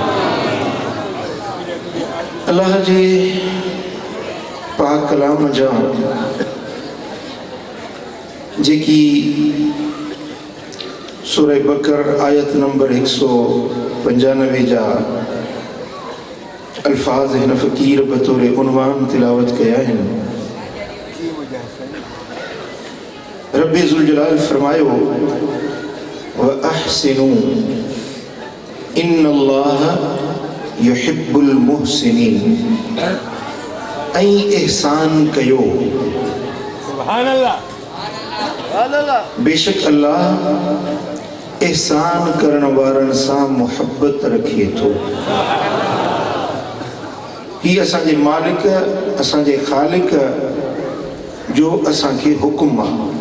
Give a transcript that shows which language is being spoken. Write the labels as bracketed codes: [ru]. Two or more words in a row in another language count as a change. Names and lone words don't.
[sd] अल्लाह जे पाक कलाम जा जेकी सूरह बकर आयत नंबर 195 जा अल्फाज हिन फ़कीर बतौर उन्वान तिलावत कया आहिनि। रब्बे ज़ुल जलाल फरमायो [ar] وأحسنوا إن الله يحب المحسنين [sd] ऐं एहसान कयो। [ar] سبحان الله. [sd] बेशक अल्लाह एहसान करण वारनि सां मुहब्बत रखे थो। ही असांजे मालिक असांजे ख़ालिक जो असांखे हुकुम आहे।